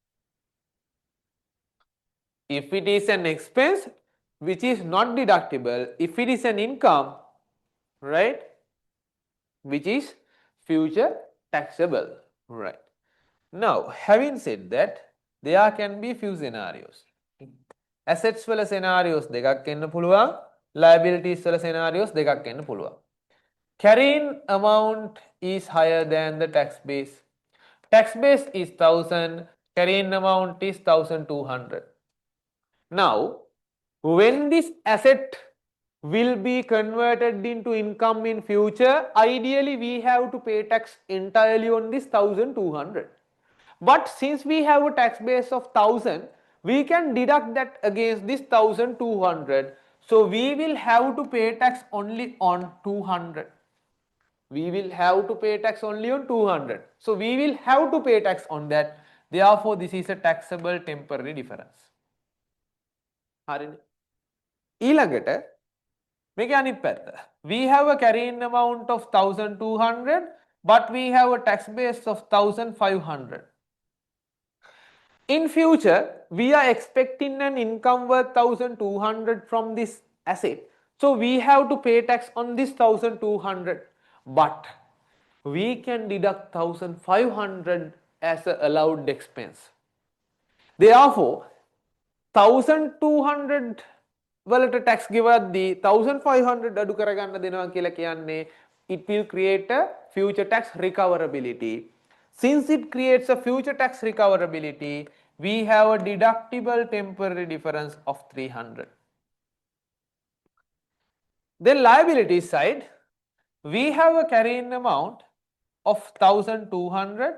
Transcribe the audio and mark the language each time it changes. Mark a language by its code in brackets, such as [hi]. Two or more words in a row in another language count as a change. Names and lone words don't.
[en] If it is an expense which is not deductible, if it is an income, right, which is future taxable, right? Now, having said that, there can be few scenarios. [si] assets වල scenarios දෙකක් එන්න පුළුවන්, liabilities වල scenarios දෙකක් එන්න පුළුවන්. [en] Carrying amount is higher than the tax base. Tax base is 1000, carrying amount is 1200. Now, when this asset will be converted into income in future, ideally we have to pay tax entirely on this 1200. But since we have a tax base of 1000, we can deduct that against this 1200. So we will have to pay tax only on 200. We will have to pay tax only on 200. So we will have to pay tax on that. Therefore, this is a taxable temporary difference. [si] හරිනේ. ඊළඟට මේක අනිත් පැත්ත. [en] We have a carrying amount of 1200 but we have a tax base of 1500. In future, we are expecting an income worth 1200 from this asset. So we have to pay tax on this 1200, but we can deduct 1500 as an allowed expense. [si] Therefore, 1200 වලට tax ගෙවද්දී 1500 අඩු කරගන්න දෙනවා කියලා කියන්නේ [en] it will create a future tax recoverability. Since it creates a future tax recoverability, we have a deductible temporary difference of 300. Then liability side, we have a carrying amount of 1200.